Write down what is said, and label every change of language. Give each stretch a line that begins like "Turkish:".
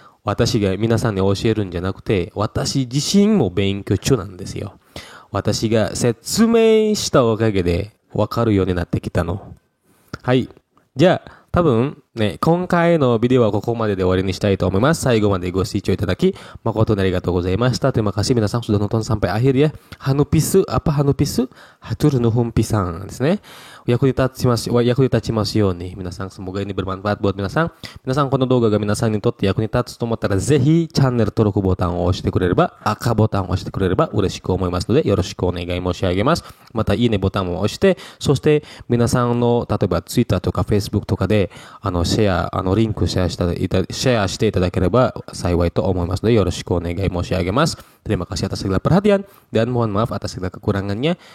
Japanese: Watashi ga minasan ni osieruんじゃなくて、私自身も勉強中なんですよ。私が説明したおかげでわかるようになってきたの。はい。じゃあ、多分ね、今回のビデオはここまでで終わりにしたいと思います。最後までご視聴いただき、誠にありがとうございました。
Indonesian: Terima kasih minasan sudah nonton sampai akhir ya. Hanupisu, apa Hanupisu?
Sundanese: Hatur nuhun pisang
Japanese: ですね。役に立ちますように。皆さん、
Indonesian: semoga ini bermanfaat buat
Japanese: 皆さん、この動画が皆さんにとって役に立つと思ったら、ぜひ、チャンネル登録ボタンを押してくれれば、赤ボタンを押してくれれば嬉しく思いますので、よろしくお願い申し上げます。また、いいねボタンを押して、そして、皆さんの、例えば、Twitter とか Facebook とかで、リンクシェアしていただければ幸いと思いますので、よろしくお願い申し上げます。
Indonesian: Terima kasih atas segala perhatian dan mohon maaf atas segala kekurangannya.